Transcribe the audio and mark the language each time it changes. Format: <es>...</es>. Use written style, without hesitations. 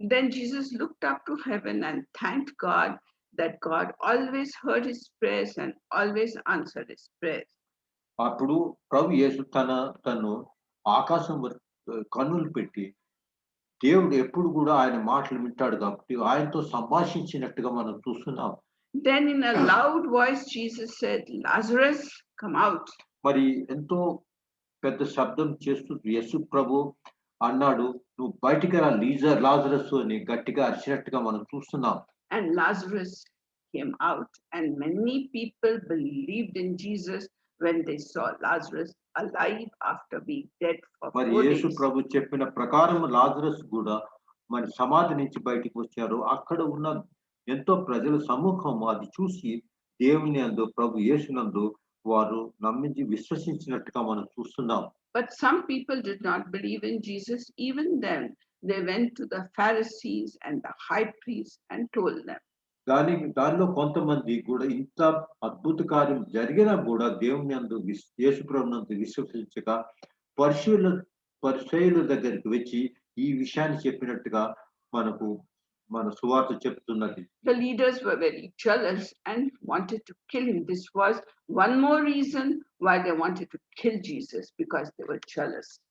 <en>Then Jesus looked up to heaven and thanked God that God always heard his prayers and always answered his prayers.</en> <te>అప్పుడు ప్రభు యేసు తను ఆకాశం కన్నులు పెట్టి దేవుడు ఎప్పుడు కూడా ఆయన మాటలు వింటాడు కాబట్టి ఆయనతో సంభాషించినట్టుగా మనం చూస్తున్నాం.</te> <en>Then in a loud voice Jesus said, Lazarus, come out.</en> <te>మరి ఎంతో పెద్ద శబ్దం చేస్తూ యేసు ప్రభు అన్నాడు, నువ్వు బయటికి రా లాజరస్ అని గట్టిగా అరిచినట్టుగా మనం చూస్తున్నాం.</te> <en>And Lazarus came out, and many people believed in Jesus when they saw Lazarus alive after being dead for 4</en> <te>మరి</te> <en>days.</en> <te>యేసు ప్రభు చెప్పిన ప్రకారం లాజరస్ కూడా మరి సమాధి నుంచి బయటికి వచ్చారు. అక్కడ ఉన్న ఎంతో ప్రజల సమూహం అది చూసి దేవుని యందు ప్రభు యేసునందు వారు నమ్మించి విశ్వసించినట్టుగా మనం చూస్తున్నాం.</te> <en>But some people did not believe in Jesus. Even then, they went to the Pharisees and the high priests and told them.</en> <te>దానిలో కొంతమంది కూడా ఇంత అద్భుత కార్యం జరిగినా కూడా దేవుని యందు యేసు ప్రభునందు విశ్వసించక పరిసయ్యుల దగ్గరికి వచ్చి ఈ విషయాన్ని చెప్పినట్టుగా మన సువార్త చెప్తున్నది.</te> <en>The leaders were very jealous and wanted to kill him. This was one more reason why they wanted to kill Jesus, because they were jealous.</en>